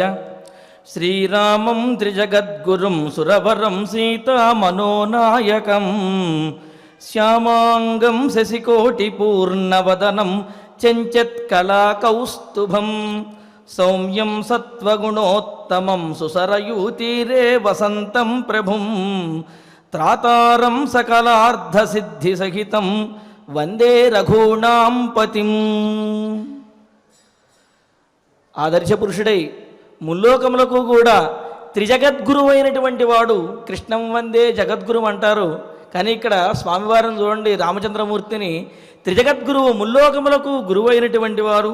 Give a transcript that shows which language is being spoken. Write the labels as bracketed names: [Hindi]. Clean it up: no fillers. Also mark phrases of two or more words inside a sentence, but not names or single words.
[Sanskrit] श्रीरामं त्रिजगद्गुरुं सुरवरं सीतामनोनायकं श्यामांगं शशिकोटिपूर्णवदनं चञ्चत्कलाकौस्तुभं सौम्यं सत्त्वगुणोत्तमं सुसरयूतीरे वसन्तं प्रभुं त्रातारं सकलार्धसिद्धिसहितं वन्दे रघूणां पतिम्। [Telugu] ఆదర్శ పురుషుడై ముల్లోకములకు కూడా త్రిజగద్గురువు అయినటువంటి వాడు [Sanskrit] కృష్ణం వందే జగద్గురు [Telugu] అంటారు. కానీ ఇక్కడ స్వామివారిని చూడండి, రామచంద్రమూర్తిని త్రిజగద్గురువు, ముల్లోకములకు గురువు అయినటువంటి వారు.